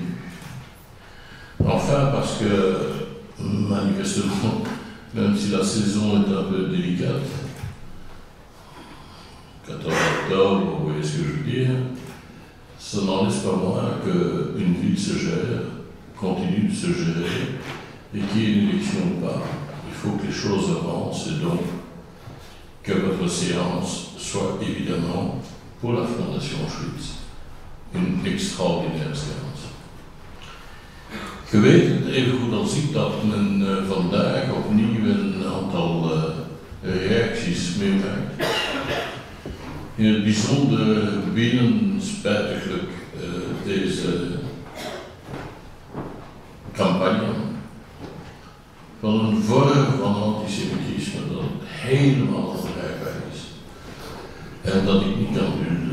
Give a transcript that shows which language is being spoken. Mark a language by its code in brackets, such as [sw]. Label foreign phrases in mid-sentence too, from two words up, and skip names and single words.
[fr] Enfin parce que manifestement, même si la saison est un peu délicate, 14 octobre, vous voyez ce que je veux dire, ça n'en laisse pas moins qu'une ville se gère, continue de se gérer, et qu'il y ait une élection ou pas. Il faut que les choses avancent, et donc que votre séance soit évidemment, pour la Fondation Auschwitz, une extraordinaire séance. [nl] Je weet het even goed als ik dat men vandaag opnieuw een aantal reacties meemaakt. In het bijzonder binnen spijtiglijk deze campagne van een vorm van antisemitisme dat helemaal onbegrijpelijk is en dat ik niet kan dulden.